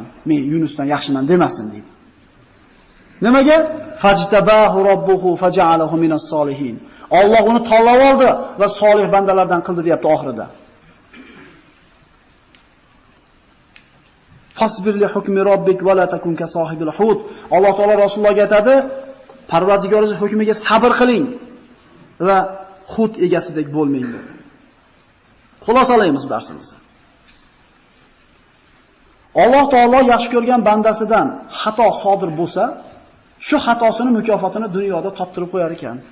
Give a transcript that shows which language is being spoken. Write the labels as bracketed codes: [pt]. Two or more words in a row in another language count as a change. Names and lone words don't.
[uz] Men Yunusdan yaxshiman demasin deydi. Nimaga? [ar] فاجتباه ربه فجعله من الصالحين. [uz] Alloh uni tanlab oldi va solih bandalardan qildi deyapti oxirida. [ar] فاصبر لحكم ربك ولا تكن كصاحب الحوت. [uz] Alloh taolo Rasulullohga aytadi, Parvardigoringiz hukmiga sabr qiling va hut egasidek bo'lmang dedi. Xulosalaymiz darsimizni. Alloh taolo yaxshi ko'rgan bandasidan xato sodir bo'lsa, shu xatosini mukofotini dunyoda toptirib qo'yar ekan.